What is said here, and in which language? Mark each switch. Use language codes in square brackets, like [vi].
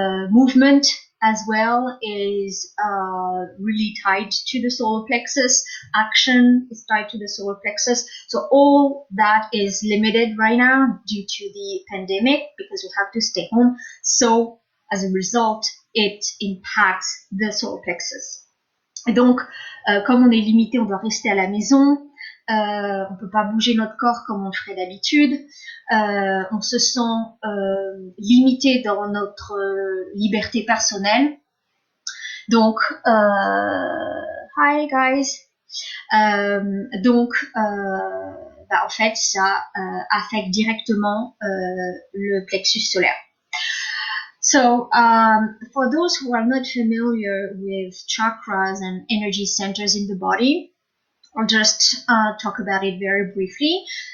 [en] Movement as well is really tied to the solar plexus. Action is tied to the solar plexus. So all that is limited right now due to the pandemic, because we have to stay home. So, as a result, it impacts the solar plexus. [fr] Et donc, comme on est limité, on doit rester à la maison, on peut pas bouger notre corps comme on le ferait d'habitude, on se sent limité dans notre liberté personnelle. Donc, [en] hi guys. [fr] Donc, en fait, ça affecte directement le plexus solaire. [en] So, for those who are not familiar with chakras and energy centers in the body, I'll just talk about it very briefly.